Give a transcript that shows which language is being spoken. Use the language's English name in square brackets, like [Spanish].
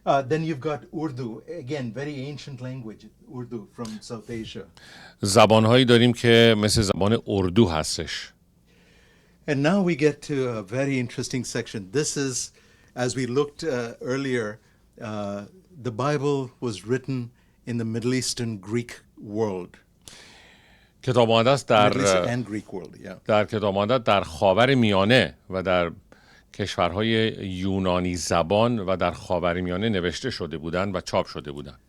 [English] Then you've got Urdu, again, very ancient language, Urdu from South Asia. [Persian] زبانهایی داریم که مثل زبان اردو هستش. [English] And now we get to a very interesting section. This is, as we looked earlier, the Bible was written in the Middle Eastern Greek world. [Persian] کتاب مقدس [English] Middle Eastern and Greek world, yeah. [Persian] در کتاب مقدس در خاور میانه و در کشورهای یونانی زبان و در خاور میانه نوشته شده بودند و چاپ شده بودند.